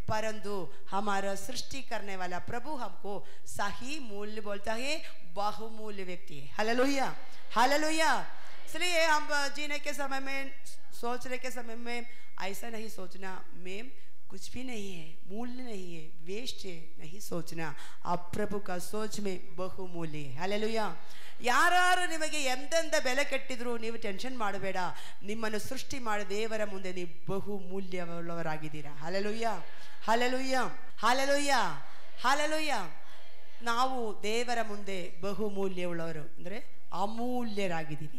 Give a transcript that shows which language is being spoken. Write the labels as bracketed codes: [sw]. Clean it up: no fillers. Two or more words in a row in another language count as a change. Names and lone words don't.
[hi] परंतु हमारा सृष्टि करने वाला प्रभु हमको सही मूल्य बोलता है, बहुमूल्य व्यक्ति है. हालेलुया, हालेलुया. इसलिए हम जीने के समय में, सोचने के समय में ऐसा नहीं सोचना मैं कुछ भी नहीं है, मूल्य नहीं है, वेस्ट है, नहीं सोचना. आप प्रभु का सोच में बहुमूल्य है. हालेलुया. [kn] ಯಾರು ನಿಮಗೆ ಎಂತೆಂಥ ಬೆಲೆ ಕಟ್ಟಿದ್ರು ನೀವು ಟೆನ್ಷನ್ ಮಾಡಬೇಡ, ನಿಮ್ಮನ್ನು ಸೃಷ್ಟಿ ಮಾಡಿ ದೇವರ ಮುಂದೆ ನೀವು ಬಹು ಮೂಲ್ಯವುಳ್ಳವರಾಗಿದ್ದೀರಾ. ಹಲ್ಲೆಲೂಯಾ, ಹಲ್ಲೆಲೂಯಾ, ಹಲ್ಲೆಲೂಯಾ, ಹಲ್ಲೆಲೂಯಾ. ನಾವು ದೇವರ ಮುಂದೆ ಬಹು ಮೂಲ್ಯವುಳ್ಳವರು ಅಂದರೆ ಅಮೂಲ್ಯರಾಗಿದ್ದೀವಿ.